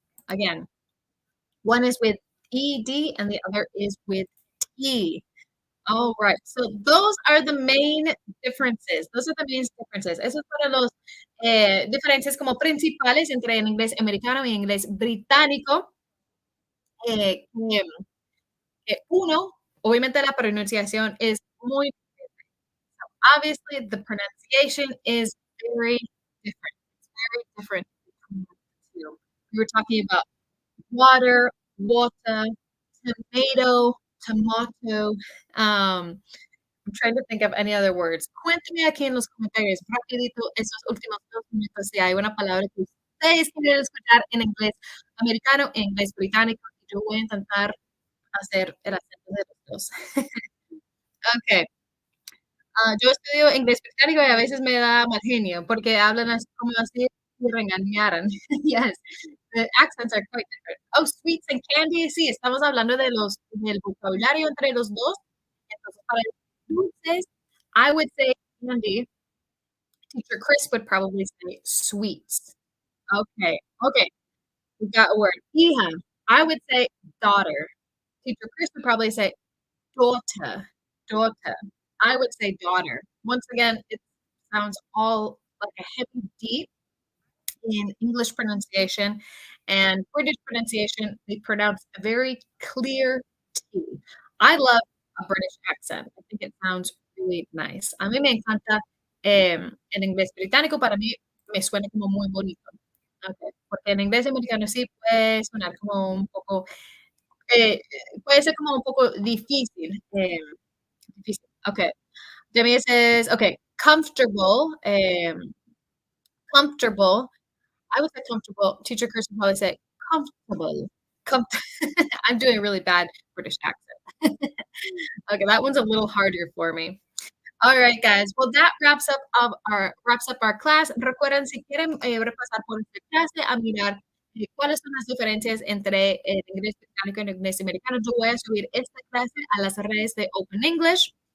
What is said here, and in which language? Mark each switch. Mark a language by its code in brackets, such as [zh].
[en] Again, one is with ed and the other is with t. All right. So those are the main differences. Those are the main differences. [es] Esos fueron los diferencias como principales entre el inglés americano y el inglés británico. Que, uno, obviamente la pronunciación es muy [en] obviously the pronunciation is very different. It's very different between the 2. We were talking about water, water, tomato, tomato. I'm trying to think of any other words. [es] Cuénteme aquí en los comentarios rapidito esos últimos 2 minutos si hay una palabra que ustedes quieren escuchar en inglés americano, en inglés británico, y yo voy a intentar hacer el acento de los 2. Okey. Yo estudio inglés británico y a veces me da mal genio porque hablan así como así si regañaran. [en] Yes, the accents are quite different. Oh, sweets and candy, [es] sí, estamos hablando del vocabulario entre los 2. Entonces, para los dulces, [en] I would say candy. Teacher Chris would probably say sweets. Okay, okay, we got a word. Hija, I would say daughter. Teacher Chris would probably say daughter, daughter. I would say daughter. Once again, it sounds all like a heavy D in English pronunciation, and British pronunciation, they pronounce a very clear T. I love a British accent. I think it sounds really nice. [es] A mí me encanta, el inglés británico, para mí me suena como muy bonito. Okay, porque en inglés americano sí puede sonar como un poco, eh, puede ser como un poco difícil, difícil. [en] Okay. Demi says, okay, comfortable, comfortable. I would say comfortable. Teacher Chris would probably say comfortable. Com- I'm doing a really bad British accent. Okay, that one's a little harder for me. All right, guys. Well, that wraps up our class. [es] Recuerden, si quieren repasar por esta clase, a mirar cuáles son las diferencias entre el inglés británico y el inglés americano. Yo voy a subir esta clase a las redes de Open English.